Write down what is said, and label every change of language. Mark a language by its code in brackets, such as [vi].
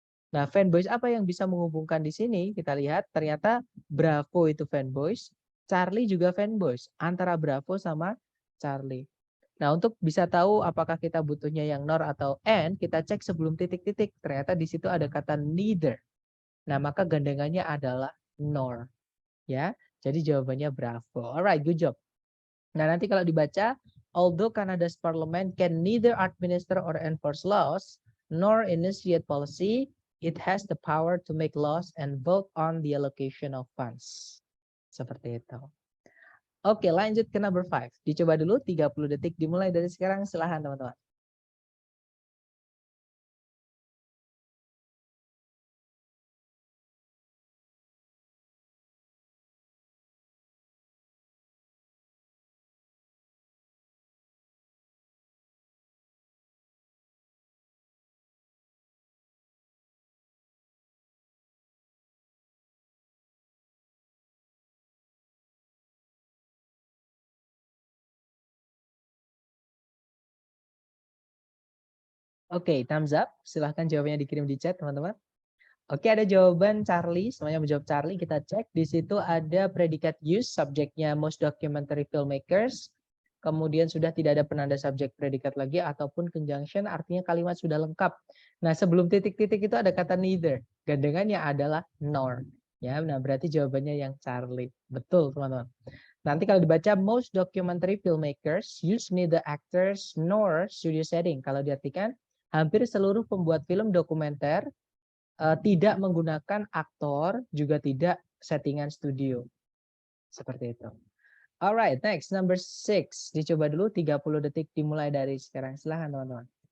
[id] Nah, fanboys apa yang bisa menghubungkan di sini? Kita lihat ternyata Bravo itu fanboys, Charlie juga fanboys, antara Bravo sama Charlie. Nah, untuk bisa tahu apakah kita butuhnya yang nor atau and, kita cek sebelum titik-titik. Ternyata di situ ada kata neither. Nah, maka gandengannya adalah nor. Ya, jadi jawabannya Bravo. [en] Alright, good job. [id] Nah, nanti kalau dibaca, [en] although Canada's parliament can neither administer or enforce laws, nor initiate policy, it has the power to make laws and vote on the allocation of funds. [id] Seperti itu. Oke, lanjut ke number 5. Dicoba dulu 30 detik dimulai dari sekarang. Silahkan teman-teman. Oke, [en] thumbs up. [id] Silahkan jawabannya dikirim di chat, teman-teman. Oke, ada jawaban Charlie. Semuanya menjawab Charlie. Kita cek. Di situ ada predikat use, subjeknya most documentary filmmakers. Kemudian sudah tidak ada penanda subjek predikat lagi ataupun conjunction, artinya kalimat sudah lengkap. Nah, sebelum titik-titik itu ada kata neither. Gandengannya adalah nor. Ya, nah berarti jawabannya yang Charlie. Betul, teman-teman. Nanti kalau dibaca [en] most documentary filmmakers use neither actors nor studio setting. [id] Kalau diartikan hampir seluruh pembuat film dokumenter tidak menggunakan aktor, juga tidak settingan studio. Seperti itu. [en] Alright, next number 6. [id] Dicoba dulu 30 detik dimulai dari sekarang. Silahkan teman-teman.